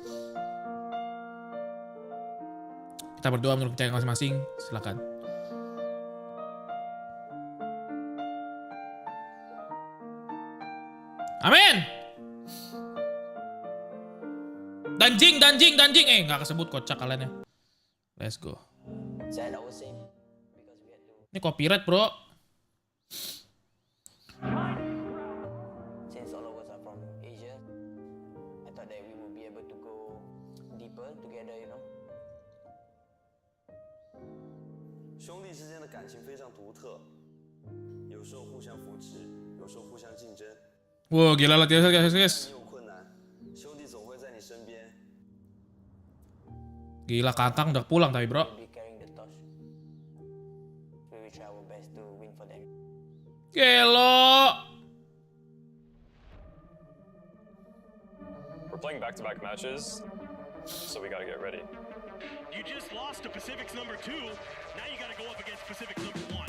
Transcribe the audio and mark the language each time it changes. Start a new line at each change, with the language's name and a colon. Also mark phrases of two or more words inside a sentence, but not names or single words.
Indonesian: Kita berdoa menurut kepercayaan masing-masing. Silakan. Amin. Danjing. Nggak kesebut kocak kalian ya.
English: Let's go.
Indonesian: Ini copyright bro.
English: Since all of us are from Asia, I thought that we would be able to go deeper together, you know.
Chinese: 兄弟之间的感情非常独特，有时候互相扶持，有时候互相竞争。
Indonesian: Wow, gila lah guys.
Chinese: 你有困难，兄弟总会在你身边。
Indonesian: Gila, Kakang udah pulang tapi bro.
English: We'll be carrying the torch. We will try our best to win for them. Gelo. We're playing back-to-back matches, so we gotta get ready. You just lost to Pacific's number 2. Now you gotta go up against Pacific's number 1.